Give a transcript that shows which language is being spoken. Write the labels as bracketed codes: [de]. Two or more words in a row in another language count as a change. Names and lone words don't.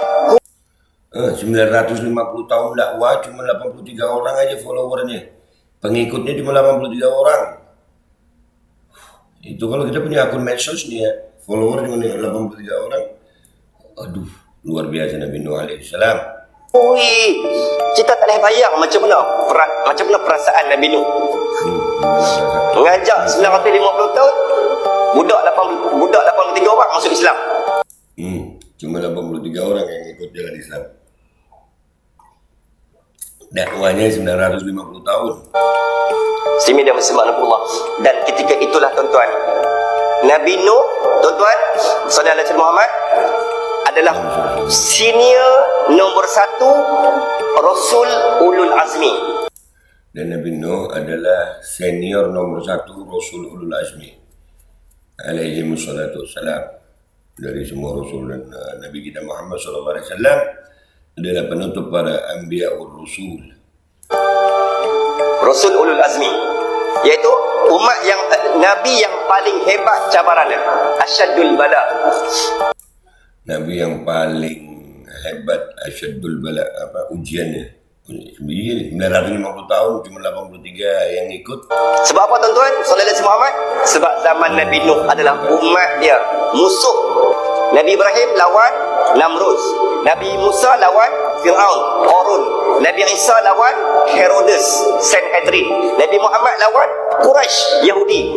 [id] 950 tahun dakwah cuma 83 orang aja followernya. Pengikutnya cuma 83 orang. Itu kalau kita punya akun medsos nih ya, follower cuma 83 orang. Aduh, luar biasa Nabi Nuh alaihissalam. Ui, [ms] kita tak boleh bayang macam mana perasaan Nabi Nuh. Mengajak 950 tahun, budak 83 orang masuk Islam. [id] Cuma 83 orang yang ikut jalan Islam. Dakwahnya 950 tahun. [ms] Simi dan subhanallah. Dan ketika itulah tuan-tuan, Nabi Nuh, tuan-tuan, saudara Nabi Muhammad adalah senior nombor 1 Rasul Ulul Azmi. [id] Dan Nabi Nuh adalah senior nomor 1 Rasul Ulul Azmi [ar] عليه الصلاة والسلام. [id] Dari semua Rasul dan Nabi kita Muhammad SAW adalah penutup para [ar] الأنبياء والرسل. [ms] Rasul Ulul Azmi, iaitu umat yang Nabi yang paling hebat cabarannya, [ar] أشد البلاء. [ms] Nabi yang paling hebat, [ar] أشد البلاء, [ms] ujiannya. [id] 950 tahun cuma 83 yang ikut. [ms] Sebab apa tuan-tuan? [ar] صلى الله على محمد. [ms] Sebab zaman Nabi Nuh adalah umat dia musuh. Nabi Ibrahim lawan Namrud, Nabi Musa lawan Fir'aun, Qarun, Nabi Isa lawan Herodes, Sanhedrin, Nabi Muhammad lawan Quraisy, Yahudi.